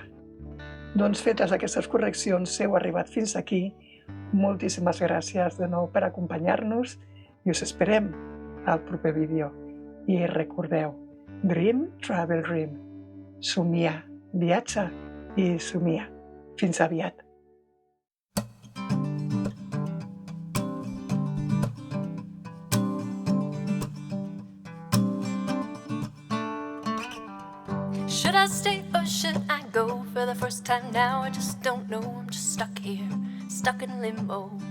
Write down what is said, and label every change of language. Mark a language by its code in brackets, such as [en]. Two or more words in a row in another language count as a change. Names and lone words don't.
[ca] Doncs fetes aquestes correccions, heu arribat fins aquí. Moltíssimes gràcies de nou per acompanyar-nos i us esperem al proper vídeo. I recordeu, [en] Dream, Travel, Dream. [ca] Somia, viatja i somia. Fins aviat. [en] Should I stay or should I go? For the first time now, I just don't know. I'm just stuck here, stuck in limbo.